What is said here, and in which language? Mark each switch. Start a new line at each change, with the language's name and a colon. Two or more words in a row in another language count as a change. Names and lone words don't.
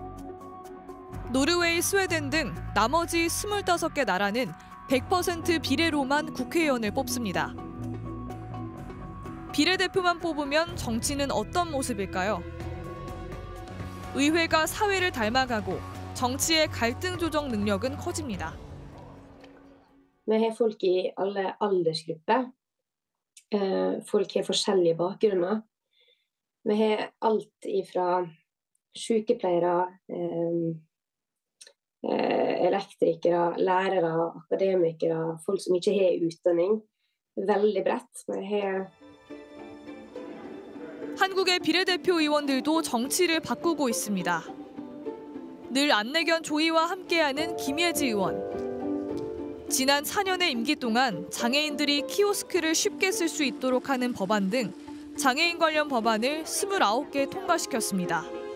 Korean: 노르웨이, 스웨덴 등 나머지 25개 나라는 100% 비례로만 국회의원을 뽑습니다. 비례대표만 뽑으면 정치는 어떤 모습일까요? 의회가 사회를 닮아가고 정치의 갈등 조정 능력은 커집니다.
Norwegian: Vi har folk i alle aldersgrupper. Folk har forskjellige bakgrunner. Vi har alt ifra sykepleiere, elektrikere, lærere, akademikere, folk som ikke har utdanning. Veldig bredt. Vi har
Korean: 한국의 비례대표 의원들도 정치를 바꾸고 있습니다. 늘 안내견 조이와 함께하는 김예지 의원. 지난 4년의 임기 동안 장애인들이 키오스크를 쉽게 쓸 수 있도록 하는 법안 등 장애인 관련 법안을 29개 통과시켰습니다.